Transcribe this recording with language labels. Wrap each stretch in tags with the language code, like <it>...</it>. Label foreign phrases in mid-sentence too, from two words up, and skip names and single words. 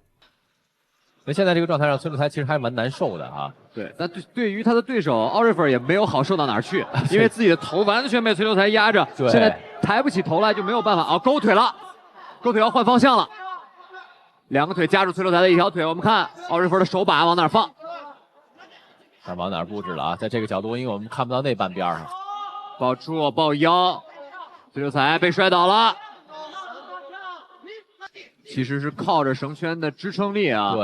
<zh>那現在這個狀態上，崔流才其實還蠻難受的啊。對，但對於他的對手奧瑞弗也沒有好受到哪兒去，因為自己的頭完全被崔流才壓着，現在抬不起頭來就沒有辦法啊，勾腿了，勾腿要換方向了，2個腿夾住崔流才的一條腿，我們看奧瑞弗的手把往哪兒放。往哪兒布置了啊？在這個角度，因為我們看不到那半邊上。抱住抱腰，崔秀才被摔倒了。其实是靠着绳圈的支撑力啊，</zh>